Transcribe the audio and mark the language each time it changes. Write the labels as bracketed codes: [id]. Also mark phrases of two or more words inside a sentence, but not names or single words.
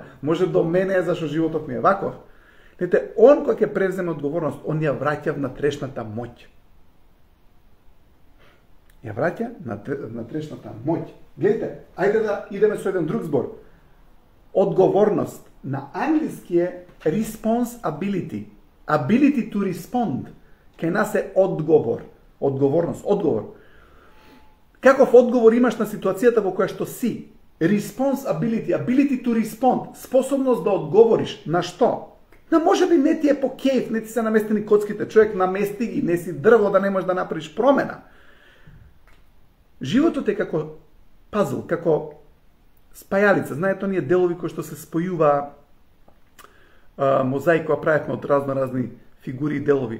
[mk] Може до мене е зашто животот ми е ваков. Видите, он кога ќе преземе одговорност, он ја враќа внатрешната моќ. Ја враќа внатрешната моќ. Гледайте, ајде да идеме со еден друг збор. Одговорност на англиски е [en] responsibility. Ability to respond. [mk] Кај нас е одговор. Одговорност, одговор. Каков одговор имаш на ситуацијата во која што си? [en] Responsibility, ability to respond. [mk] Способност да одговориш. На што? На може би не ти е по кејф, не ти се наместени коцките. Човек намести ги, не си дрво да не можеш да направиш промена. Животот е како пазл, како спајалица. Знаете, оние делови кои што се спојува мозаик која правевме од разни фигури и делови.